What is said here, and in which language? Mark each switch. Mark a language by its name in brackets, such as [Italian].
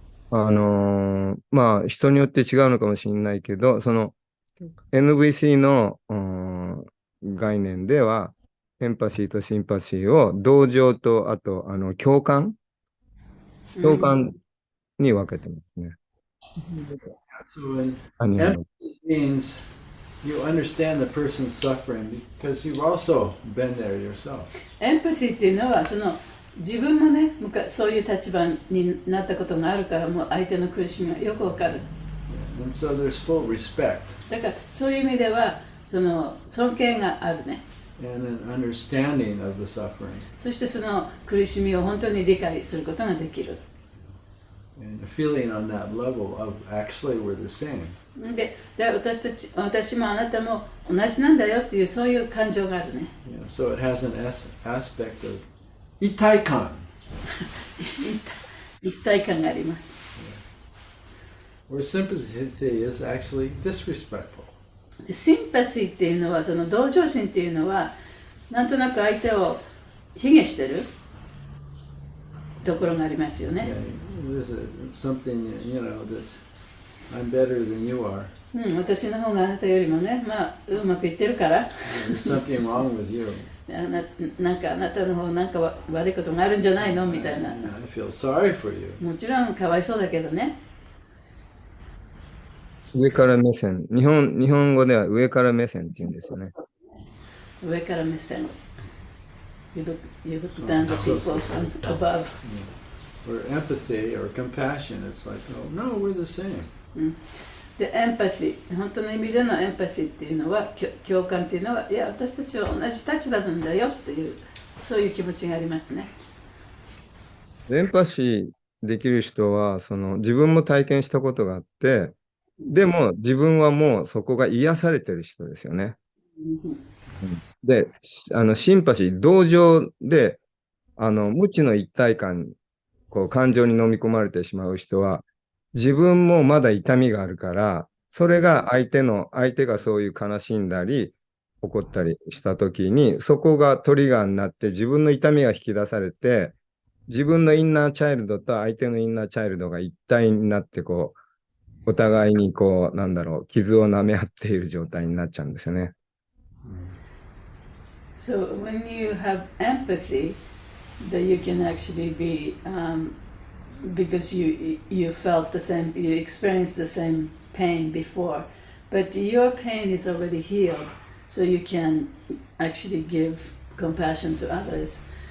[Japanese] 人によって違うのかもしれないけど、その NVC の概念では、エンパシーとシンパシーを同情と、あと共感に分けてますね。 [English] So empathy means you understand the person's suffering because you've also been there yourself. [Japanese] エンパシーっていうのは自分もね、そういう立場になったことがあるから、もう相手の苦しみがよくわかる。 [English] And so there's full respect. [Japanese] だからそういう意味では尊敬があるね。 [English] And an understanding of the suffering. [Japanese] そしてその苦しみを本当に理解することができる。 [English] And a feeling on that level of actually we're the same. [Japanese] で私もあなたも同じなんだよっていうそういう感情があるね。 [English] So it has an aspect of 一体感 [Japanese] 一体感があります。 [English] Where sympathy is actually disrespectful. [Japanese] シンパシーっていうのはその同情心っていうのはなんとなく相手を卑下してるところがありますよね。 [English] There's something, that I'm better than you are. [Japanese] 私の方があなたよりもね、うまくいってるから。 [English] There's something wrong with you. [Japanese] なんかあなたの方なんか悪いことがあるんじゃないのみたいな。 [English] I feel sorry for you. [Japanese] もちろんかわいそうだけどね。上から目線。日本語では上から目線って言うんですよね。上から目線。 [English] You look down the people from above. Or empathy or compassion, it's like, oh, no, we're the same. [Japanese] で、エンパシー、本当の意味でのエンパシーっていうのは、共感っていうのは、いや、私たちは同じ立場なんだよっていう、そういう気持ちがありますね。エンパシーできる人は、自分も体験したことがあって、でも自分はもうそこが癒されてる人ですよね。で、シンパシー、同情で、無知の一体感、感情に飲み込まれてしまう人は、自分もまだ痛みがあるから、それが相手がそういう悲しんだり、怒ったりしたときに、そこがトリガーになって、自分の痛みが引き出されて、自分のインナーチャイルドと相手のインナーチャイルドが一体になってこう、お互いにこう、なんだろう、傷を舐め合っている状態になっちゃうんですよね。 [English] So when you have empathy, that you can actually be because you felt the same, you experienced the same pain before, but your pain is already healed, so you can actually give compassion to others.